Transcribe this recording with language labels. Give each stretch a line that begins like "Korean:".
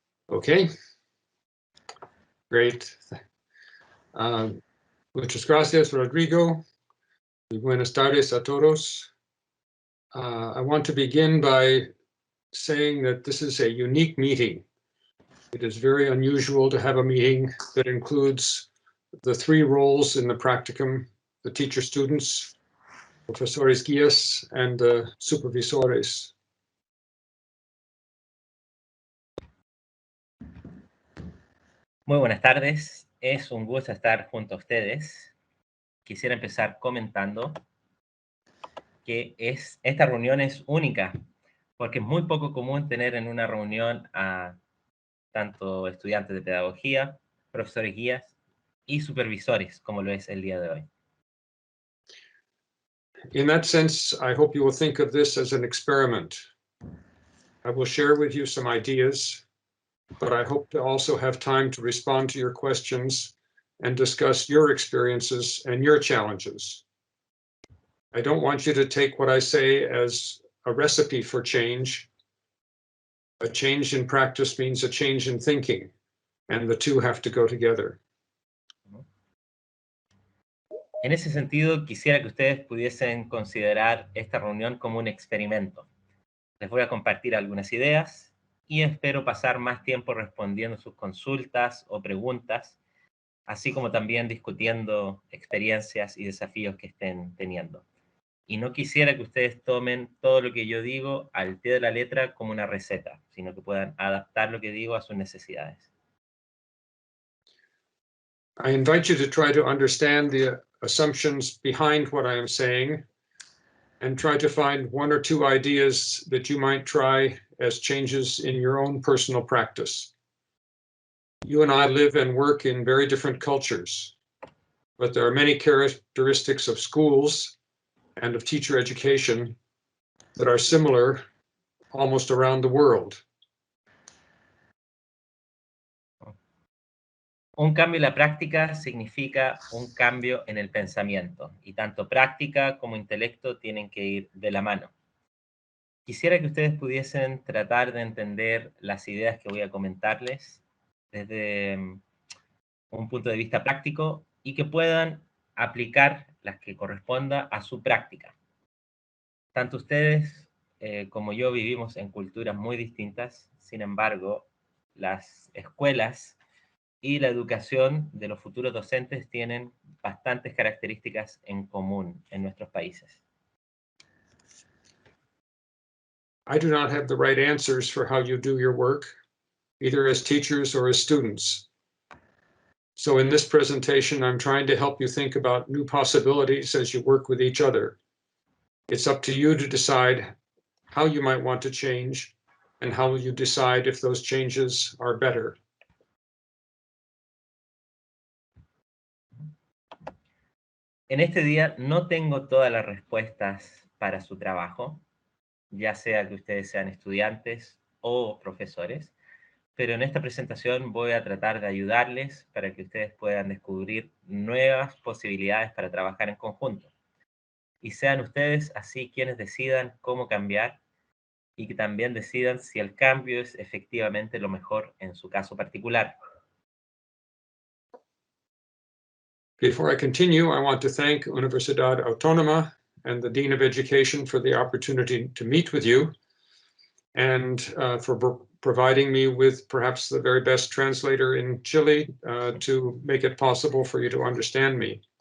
English: Okay, great.
Spanish: Muchas gracias, Rodrigo. Y buenas tardes a todos.
English: I want to begin by saying that this is a unique meeting. It is very unusual to have a meeting that includes the three roles in the practicum: the teacher students, profesores guías, and the supervisores.
Spanish: Muy buenas tardes, es un gusto estar junto a ustedes. Quisiera empezar comentando que esta reunión es única, porque es muy poco común tener en una reunión a tanto estudiantes de pedagogía, profesores guías y supervisores, como lo es el día de hoy.
English: In that sense, I hope you will think of this as an experiment. I will share with you some ideas, but I hope to also have time to respond to your questions and discuss your experiences and your challenges. I don't want you to take what I say as a recipe for change. A change in practice means a change in thinking, and the two have to go together.
Spanish: En ese sentido, quisiera que ustedes pudiesen considerar esta reunión como un experimento. Les voy a compartir algunas ideas y espero pasar más tiempo respondiendo sus consultas o preguntas, así como también discutiendo experiencias y desafíos que estén teniendo. Y no quisiera que ustedes tomen todo lo que yo digo al pie de la letra como una receta, sino que puedan adaptar lo que digo a sus necesidades.
English: I invite you to try to understand the assumptions behind what I am saying and try to find one or two ideas that you might try as changes in your own personal practice. You and I live and work in very different cultures, but there are many characteristics of schools and of teacher education that are similar almost around the world.
Spanish: Un cambio en la práctica significa un cambio en el pensamiento, y tanto práctica como intelecto tienen que ir de la mano. Quisiera que ustedes pudiesen tratar de entender las ideas que voy a comentarles desde un punto de vista práctico y que puedan aplicar las que corresponda a su práctica. Tanto ustedes como yo vivimos en culturas muy distintas, sin embargo, las escuelas y la educación de los futuros docentes tienen bastantes características en común en nuestros países.
English: I do not have the right answers for how you do your work, either as teachers or as students. So in this presentation, I'm trying to help you think about new possibilities as you work with each other. It's up to you to decide how you might want to change and how will you decide if those changes are better.
Spanish: En este día no tengo todas las respuestas para su trabajo, ya sea que ustedes sean estudiantes o profesores, pero en esta presentación voy a tratar de ayudarles para que ustedes puedan descubrir nuevas posibilidades para trabajar en conjunto. Y sean ustedes así quienes decidan cómo cambiar y que también decidan si el cambio es efectivamente lo mejor en su caso particular.
English: Before I continue, I want to thank Universidad Autónoma and the Dean of Education for the opportunity to meet with you and for providing me with perhaps the very best translator in Chile to make it possible for you to understand me.